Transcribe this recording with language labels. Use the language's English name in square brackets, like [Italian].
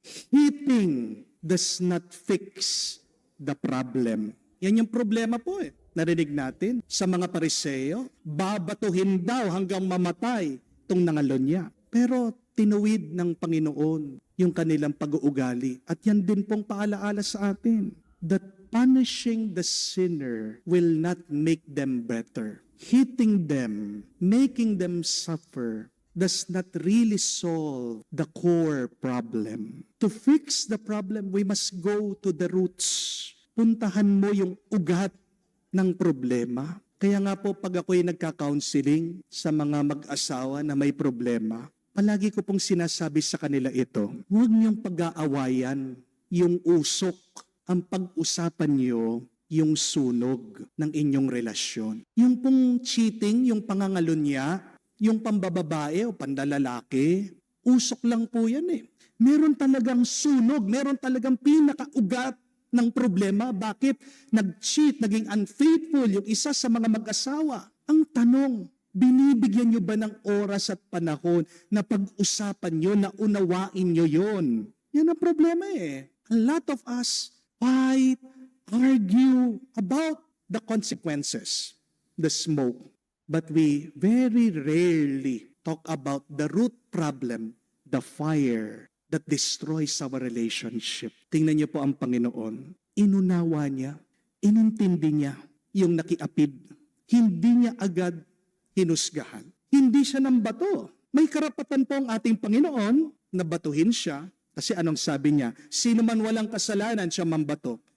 [English] Hitting does not fix the problem. [Filipino] Yan yung problema po eh. Narinig natin sa mga Pariseo, babatuhin daw hanggang mamatay itong nangalon niya. Pero tinuwid ng Panginoon yung kanilang pag-uugali. At yan din pong paalaala sa atin. [English] That punishing the sinner will not make them better. Hitting them, making them suffer, does not really solve the core problem. To fix the problem, we must go to the roots. [Filipino] Puntahan mo yung ugat ng problema. Kaya nga po pag ako'y nagka-counseling sa mga mag-asawa na may problema, palagi ko pong sinasabi sa kanila ito, huwag niyong pag-aawayan yung usok. Ang pag-usapan niyo yung sunog ng inyong relasyon. Yung pong cheating, yung pangangalunya, yung pambababae o pandalalaki, usok lang po yan eh. Meron talagang sunog, meron talagang pinakaugat ng problema. Bakit nag-cheat, naging unfaithful yung isa sa mga mag-asawa? Ang tanong, binibigyan nyo ba ng oras at panahon na pag-usapan nyo, na unawain nyo yon? Yan ang problema eh. [English] A lot of us fight, argue about the consequences, the smoke. But we very rarely talk about the root problem, the fire that destroys our relationship. [Filipino] Tingnan niyo po ang Panginoon. Inunawa niya, inintindi niya yung nakiapid. Hindi niya agad hinusgahan. Hindi siya ng bato. May karapatan po ang ating Panginoon na batuhin siya. Kasi anong sabi niya? Sino man walang kasalanan siya mambato.